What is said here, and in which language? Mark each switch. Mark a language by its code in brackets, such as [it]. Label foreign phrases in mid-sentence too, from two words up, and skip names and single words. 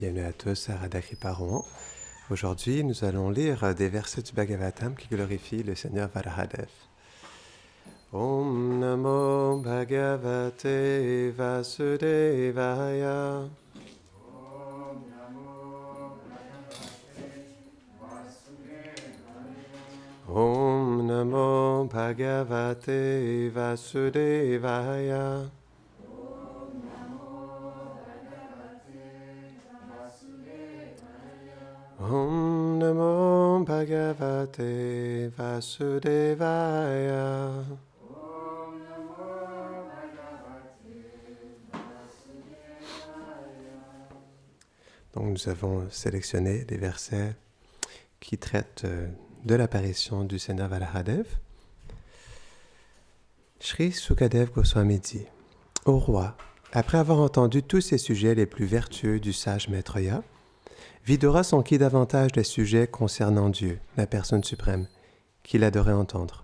[fr] Bienvenue à tous à Radha Kripa Rohan. Aujourd'hui, nous allons lire des versets du Bhagavatam qui glorifient le Seigneur Varahadev. [sa] Om Namo Bhagavate Vasudevaya. Om Namo Bhagavate Vasudevaya. Om Namo Bhagavate Vasudevaya. [fr] Donc nous avons sélectionné des versets qui traitent de l'apparition du Seigneur Varahadev. Shri Sukadev Goswami dit: Ô roi, après avoir entendu tous ces sujets les plus vertueux du sage Maitreya, Vidura s'enquit davantage des sujets concernant Dieu, la personne suprême, qu'il adorait entendre.